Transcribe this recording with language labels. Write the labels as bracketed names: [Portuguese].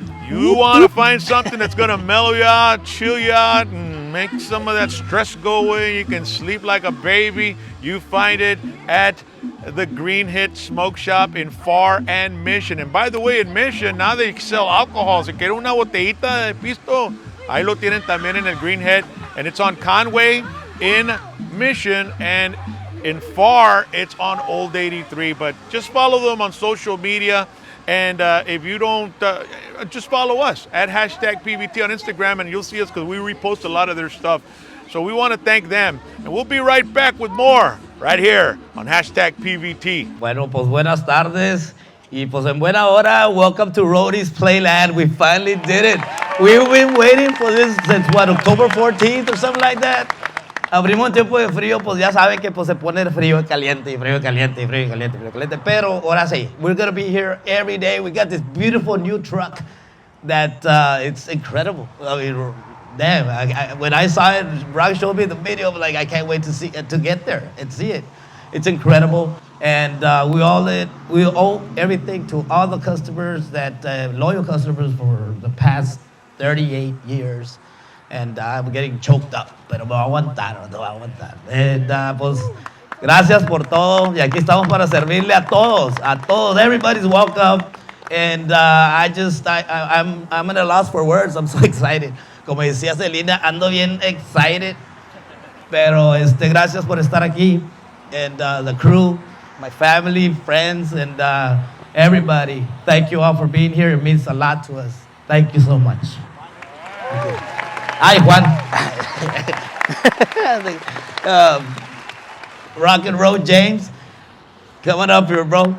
[English] You want to find something that's going to mellow you out, chill you out, and make some of that stress go away. You can sleep like a baby. You find it at the Green Hit Smoke Shop in Far and Mission. And by the way, in Mission, now they sell alcohol. [Spanish] Si quiere una botellita de pisto, ahí lo tienen también en el Green Hit. [English] And it's on Conway in Mission, and in Far, it's on Old 83. But just follow them on social media. And if you don't, just follow us at #PVT on Instagram, and you'll see us because we repost a lot of their stuff. So we want to thank them. And we'll be right back with more right here on #PVT. [Spanish] Bueno, pues buenas tardes. Y pues en buena hora, [English] welcome to Rodee's Playland. We finally did it. We've been waiting for this since, what, October 14th or something like that? [Spanish] Abrimos en tiempo de frío, pues ya saben que pues se pone frío y caliente, y frío y caliente, y frío y caliente, y frío y caliente. Pero ahora sí, [English] we're going to be here every day. We got this beautiful new truck that it's incredible. I mean, damn, when I saw it, Rock showed me the video, like I can't wait to get there and see it. It's incredible. And we owe everything to all the customers, loyal customers for the past 38 years. And I'm getting choked up, [Spanish] pero me voy a aguantar. [English] And [Spanish] pues, gracias por todo. Y aquí estamos para servirle a todos. [English] Everybody's welcome. And I'm at a loss for words. I'm so excited. [Spanish] Como decía Celina, ando bien [English] excited. [Spanish] Pero gracias por estar aquí. [English] And the crew, my family, friends, and everybody. Thank you all for being here. It means a lot to us. Thank you so much. Thank you. Hi, Juan. RocknRollJames, coming up here, bro.